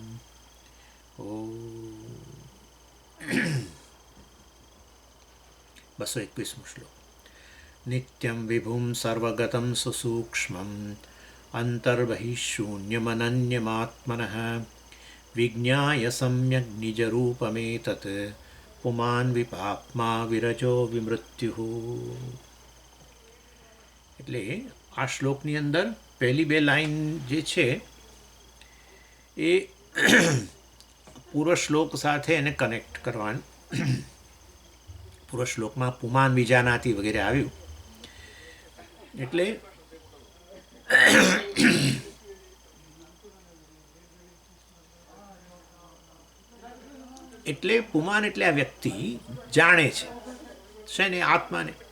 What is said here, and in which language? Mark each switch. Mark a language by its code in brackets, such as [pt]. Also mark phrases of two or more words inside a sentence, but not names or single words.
[sa] ॐ 221 श्लोक। नित्यं विभुं सर्वगतं सुसूक्ष्मम् अन्तर्बहिःशून्यमनन्यमात्मनः विज्ञाय सम्यग् निजरूपमेतत् पुमान् विपाप्मा विरजो विमृत्युः। [gu] એટલે આ શ્લોકની અંદર પહેલી બે લાઈન જે છે એ પૂર્વ શ્લોક સાથે એને કનેક્ટ કરવાની. પૂર્વ શ્લોકમાં [sa] पुमान विजानाती [gu] વગેરે આવ્યું એટલે પુમાન એટલે આ વ્યક્તિ જાણે છે ને આત્માને.